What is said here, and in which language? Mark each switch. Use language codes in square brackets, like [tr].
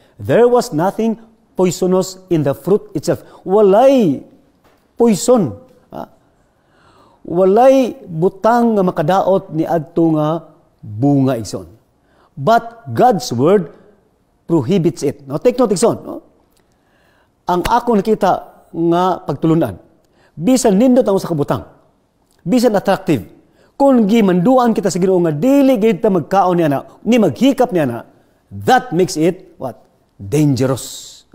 [en] There was nothing poisonous in the fruit itself. [ceb] Walay poison. Walay butang nga makadaot ni adto nga bunga igsoon. [en] But God's word prohibits it. Now take note [ceb] igsoon, no? Ang akong nakita nga pagtulunan, bisan nindot ang usa ka butang, bisan attractive, kung gimanduan kita sa Ginoo nga dili gid ta magkaon niya na, ni maghikap niya na, [en] that makes it what? Dangerous.